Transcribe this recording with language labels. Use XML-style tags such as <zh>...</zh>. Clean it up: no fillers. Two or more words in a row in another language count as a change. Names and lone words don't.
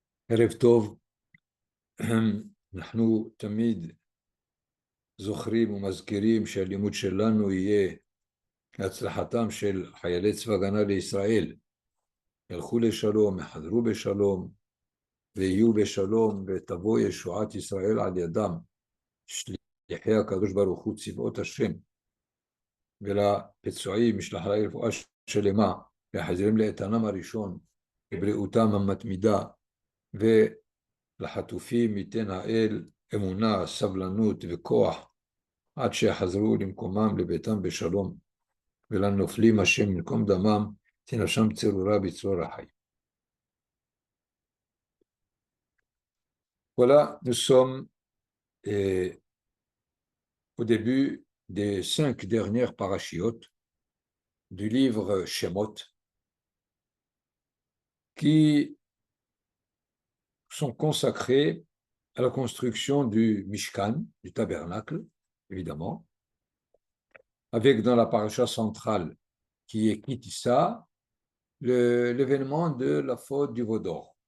<he>ערב טוב, אנחנו תמיד זוכרים ומזכירים שהלימוד שלנו יהיה להצלחתם של חיילי צבא הגנה לישראל, ילכו לשלום, יחזרו בשלום ויהיו בשלום ותבוא ישועת ישראל על ידם, שליחי הקדוש ברוך הוא צבאות השם, ולפצועים משלח להם רפואה שלמה, להחזירם לאיתנם הראשון, לבריאותם המתמידה, ולחטופים ייתן האל אמונה, סבלנות וכוח עד שיחזרו למקומם לביתם בשלום, ולנופלים השם במקום דמם תנשם צרורה בצרור החיים.</he> <fr>Voilà, nous sommes au début des 5 dernières parachiotes du livre Shemot, qui sont consacrés à la construction du Mishkan, du tabernacle, évidemment, avec dans la paracha centrale qui est Kitissa, l'événement de la faute du veau d'or.</fr>